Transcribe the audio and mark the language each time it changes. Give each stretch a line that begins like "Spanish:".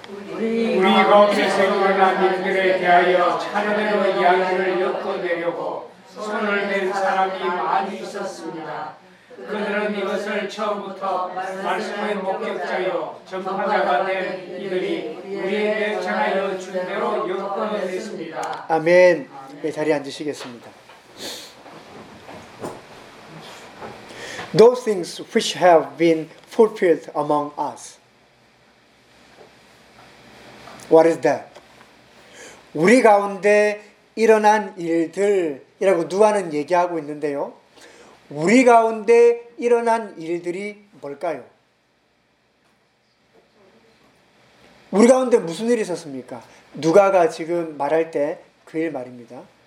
Korean: 우리 마음의 생활과 민들에 대하여 차례대로 이야기를 엮어내려고 손을 댄 사람이 많이 있었습니다. 그들은 이것을 처음부터 말씀의 목격자요 전파자가 된 이들이 우리에게 전하여 준 대로 역동했습니다. 아멘. 네, 자리에 앉으시겠습니다.
English: Those things which have been fulfilled among us. What is that?
Korean: 우리 가운데 일어난 일들이라고 누가는 얘기하고 있는데요. 우리 가운데 일어난 일들이 뭘까요? 우리 가운데 무슨 일이 있었습니까? 누가가 지금 말할 때 그 일 말입니다.